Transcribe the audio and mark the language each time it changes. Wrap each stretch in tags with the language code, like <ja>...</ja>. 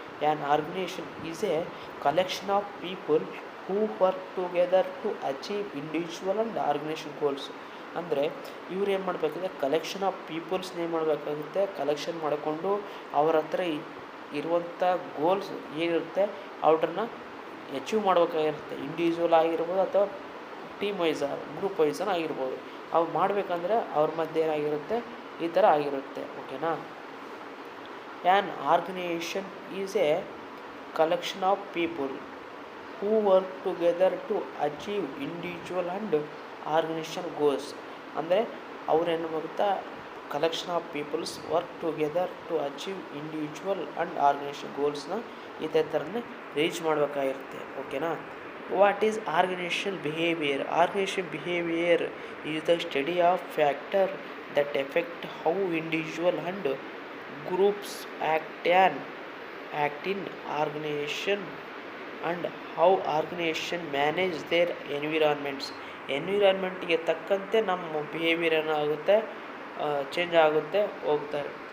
<en>An organization is a collection of people who work together to achieve individual and organization goals.</en> <kn>ಅಂದರೆ ಇವ್ರು ಏನು ಮಾಡಬೇಕಾಗುತ್ತೆ, collection of ಪೀಪಲ್ಸ್ನ ಏನು ಮಾಡಬೇಕಾಗುತ್ತೆ, ಕಲೆಕ್ಷನ್ ಮಾಡಿಕೊಂಡು ಅವ್ರ ಹತ್ರ ಇರುವಂಥ ಗೋಲ್ಸ್ ಏನಿರುತ್ತೆ ಅವ್ರನ್ನ ಅಚೀವ್ ಮಾಡಬೇಕಾಗಿರುತ್ತೆ. ಇಂಡಿವಿಜುವಲ್ ಆಗಿರ್ಬೋದು ಅಥವಾ ಟೀಮ್ ವೈಸ್ ಗ್ರೂಪ್ ವೈಸ್ ಆಗಿರ್ಬೋದು. ಅವು ಮಾಡಬೇಕಂದ್ರೆ ಅವ್ರ ಮಧ್ಯೆ ಏನಾಗಿರುತ್ತೆ, ಈ ಥರ ಆಗಿರುತ್ತೆ. ಓಕೆನಾ?</kn> <en>An organization is a collection of people who work together to achieve individual and organization goals.</en> <kn>ಅಂದರೆ ಅವ್ರೇನು ಮಾಡುತ್ತಾ,</kn> <en>collection of peoples work together to achieve individual and organisation ಗೋಲ್ಸ್ನ</en> <kn>ಇದೇ ಥರನೇ ರೀಚ್ ಮಾಡಬೇಕಾಗಿರುತ್ತೆ. ಓಕೆನಾ?</kn> <en>What is organisation behaviour? Organisation behaviour is the study of factor that effect how individual and groups act in organization and how organization manage their ಎನ್ವಿರಾನ್ಮೆಂಟ್ಗೆ</en> <kn>ತಕ್ಕಂತೆ ನಮ್ಮ behaviour ಏನಾಗುತ್ತೆ, change ಆಗುತ್ತೆ ಹೋಗ್ತಾರೆ.</kn>